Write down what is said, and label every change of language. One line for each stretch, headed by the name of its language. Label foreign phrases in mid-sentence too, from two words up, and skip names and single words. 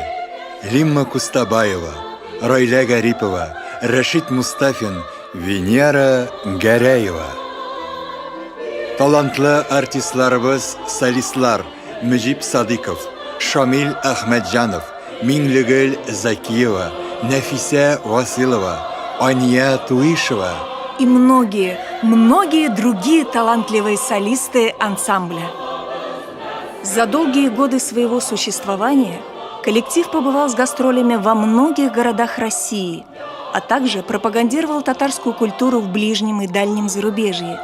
Tatar: Лимма Кустабаева, Райля Гарипова, Рашид Мустафин, Венера Гәрәева. Талантлы артистларыбыз, солистлар Мөҗип Садыков, Шамил Әхмәтҗанов, Миңлегөл Закиева, Нәфисә Василова, Ания Туишева
Russian: и многие другие талантливые солисты ансамбля. За долгие годы своего существования коллектив побывал с гастролями во многих городах России, а также пропагандировал татарскую культуру в ближнем и дальнем зарубежье.